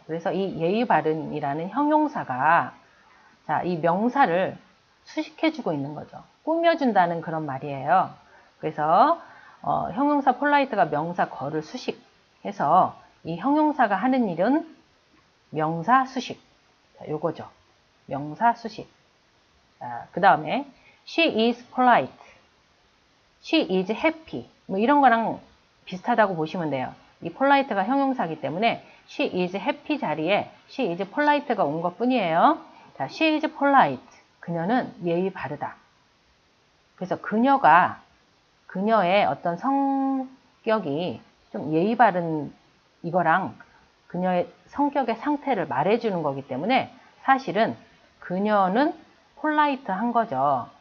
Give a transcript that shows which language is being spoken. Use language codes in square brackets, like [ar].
[ko] 그래서 이 예의 바른이라는 형용사가 자, 이 명사를 수식해주고 있는 거죠. 꾸며준다는 그런 말이에요. 그래서 형용사 폴라이트가 명사 거를 수식해서 이 형용사가 하는 일은 명사 수식. 자, 요거죠. 명사 수식. [en] 그 다음에 she is polite. she is happy. [ko] 뭐 이런 거랑 비슷하다고 보시면 돼요. 이 polite가 형용사이기 때문에 [en] she is happy [ko] 자리에 [en] she is polite [ko] 가 온 것 뿐이에요. 자, [en] she is polite. [ko] 그녀는 예의 바르다. 그래서 그녀의 어떤 성격이 좀 예의 바른 이거랑 그녀의 성격의 상태를 말해주는 거기 때문에 사실은 그녀는 폴라이트한 거죠.